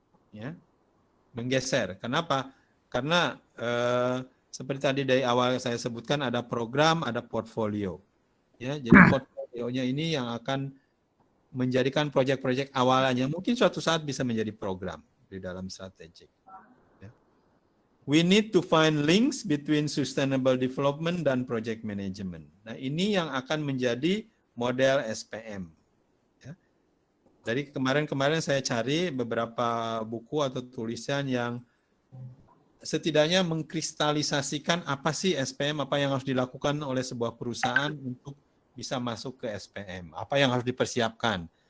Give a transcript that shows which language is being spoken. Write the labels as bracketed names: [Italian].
[Indonesian] ya, menggeser. Kenapa? Karena seperti tadi dari awal saya sebutkan ada program, ada portfolio. Ya, jadi portfolionya ini yang akan menjadikan proyek-proyek awalnya mungkin suatu saat bisa menjadi program di dalam strategik. Ya. [English] We need to find links between sustainable development dan project management. [Indonesian] Nah, ini yang akan menjadi model SPM. Ya. Dari kemarin-kemarin saya cari beberapa buku atau tulisan yang setidaknya mengkristalisasikan apa sih SPM, apa yang harus dilakukan oleh sebuah perusahaan untuk bisa masuk ke SPM, apa yang harus dipersiapkan.